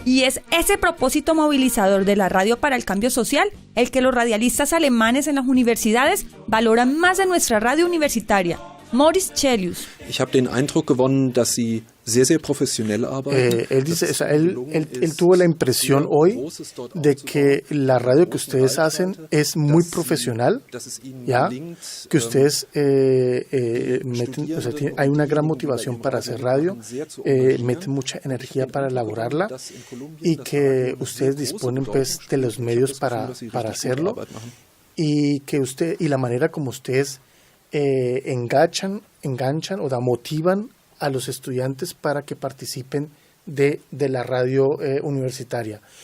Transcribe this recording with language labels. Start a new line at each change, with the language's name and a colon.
Spanish: Y es ese propósito movilizador de la radio para el cambio social el que los radialistas alemanes en las universidades valoran más de nuestra radio universitaria. Moritz Chelius.
German: Ich habe den Eindruck gewonnen, dass Sie sehr, sehr professionell arbeiten.
Spanish: Él dice, o sea, él tuvo la impresión hoy de que la radio que ustedes hacen es muy profesional, ¿ya? Que ustedes meten, o sea, hay una gran motivación para hacer radio, meten mucha energía para elaborarla y que ustedes disponen pues de los medios para hacerlo y que y la manera como ustedes enganchan o motivan a los estudiantes para que participen de la radio universitaria.